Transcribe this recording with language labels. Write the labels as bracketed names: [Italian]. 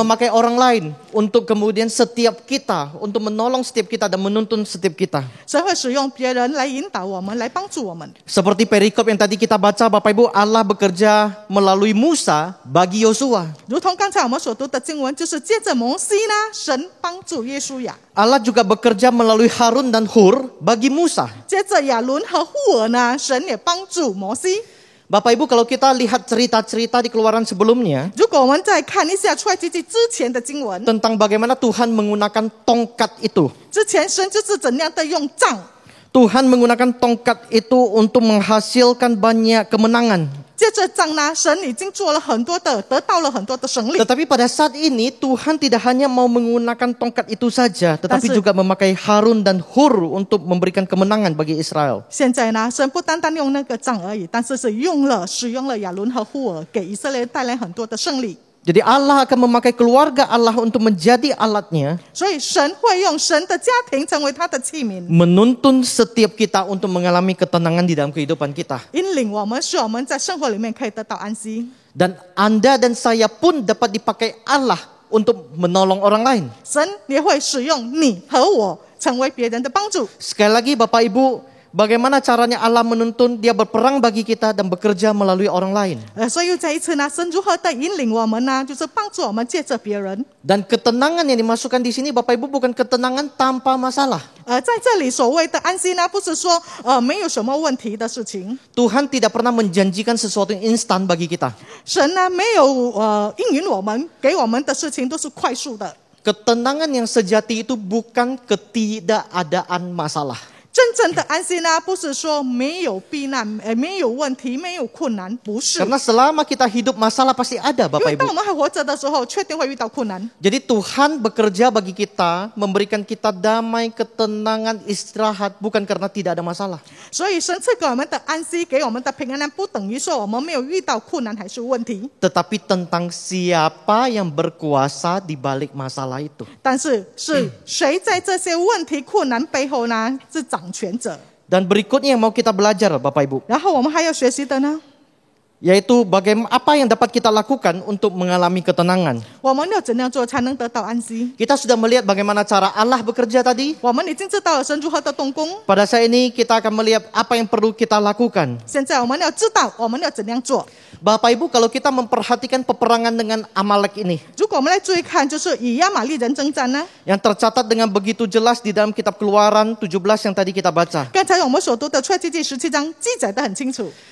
[Indonesian] memakai orang lain untuk kemudian setiap kita, untuk menolong setiap kita dan menuntun setiap kita. [Chinese] 神会使用别人来引导我们，来帮助我们。 [Indonesian] Seperti perikop yang tadi kita baca Bapak Ibu, Allah bekerja melalui Musa bagi Yosua. [Chinese] 如同刚才我们所读的经文，就是接着摩西呢，神帮助约书亚； [Indonesian] Allah juga bekerja melalui Harun dan Hur bagi Musa. [Chinese] 接着亚伦和户尔呢，神也帮助摩西。 [Indonesian] Bapak Ibu, kalau kita lihat cerita-cerita di Keluaran sebelumnya [Chinese] 如果我们再看一下出埃及记之前的经文， [Indonesian] tentang bagaimana Tuhan menggunakan tongkat itu. [Chinese] 之前神就是怎样的用杖， [Indonesian] Tuhan menggunakan tongkat itu untuk menghasilkan banyak kemenangan. [Chinese] 接着杖呢，神已经做了很多的，得到了很多的胜利。 [Indonesian] Tetapi pada saat ini Tuhan tidak hanya mau menggunakan tongkat itu saja, tetapi Tapi- juga memakai Harun dan Hur untuk memberikan kemenangan bagi Israel. [Chinese] 现在呢，神不单单用那个杖而已，但是使用了亚伦和户尔，给以色列带来很多的胜利。 [Indonesian] Jadi Allah akan memakai keluarga Allah untuk menjadi alatnya, [Chinese] 所以神会用神的家庭成为他的器皿， [Indonesian] menuntun setiap kita untuk mengalami ketenangan di dalam kehidupan kita. [Chinese] 引领我们，使我们在生活里面可以得到安息。 [Indonesian] Dan Anda dan saya pun dapat dipakai Allah untuk menolong orang lain. [Chinese] 神也会使用你和我成为别人的帮助。 [Indonesian] Sekali lagi Bapak Ibu, bagaimana caranya Allah menuntun? Dia berperang bagi kita dan bekerja melalui orang lain. [Chinese] 所以又再一次呢，神如何的引领我们呢？就是帮助我们借着别人。 [Indonesian] Dan ketenangan yang dimasukkan di sini Bapak Ibu bukan ketenangan tanpa masalah. [Chinese] 在这里所谓的安息呢，不是说没有什么问题的事情。 [Indonesian] Tuhan tidak pernah menjanjikan sesuatu yang instan bagi kita. [Chinese] 神呢没有应允我们，给我们的事情都是快速的。 [Indonesian] Ketenangan yang sejati itu bukan ketidakadaan masalah. [Chinese] 真正的安息呢，不是说没有避难，没有问题，没有困难，不是。 [Indonesian] Karena selama kita hidup masalah pasti ada [Chinese] 因 [Indonesian] Bapak [Chinese] 为当 [Indonesian] Ibu. [Chinese] 我们还活着的时候，确定会遇到困难。 [Indonesian] Jadi Tuhan bekerja bagi kita, memberikan kita damai, ketenangan, istirahat, bukan karena tidak ada masalah. [Chinese] 所以神赐给我们的安息，给我们的平安呢，不等于说我们没有遇到困难还是问题， [Indonesian] Tetapi tentang siapa yang berkuasa di balik masalah itu. [Chinese] 但是是谁在这些问题困难背后呢是掌权者？ [Indonesian] Dan berikutnya yang mau kita belajar Bapak Ibu, [Chinese] 然后我们还要学习的呢， [Indonesian] yaitu bagaimana apa yang dapat kita lakukan untuk mengalami ketenangan. [Chinese] 我们要怎样做才能得到安息？ [Indonesian] Kita sudah melihat bagaimana cara Allah bekerja tadi. [Chinese] 我们已经知道了神如何的动工， [Indonesian] Pada saat ini kita akan melihat apa yang perlu kita lakukan. [Chinese] 现在我们要知道我们要怎样做。 [Indonesian] Bapak Ibu, kalau kita memperhatikan peperangan dengan Amalek ini, [Chinese] 如果我们来注意看，就是以亚玛利人征战呢， [Indonesian] yang tercatat dengan begitu jelas di dalam kitab Keluaran 17 yang tadi kita baca. [Chinese] 刚才我们所读的出埃及记17章记载得很清楚，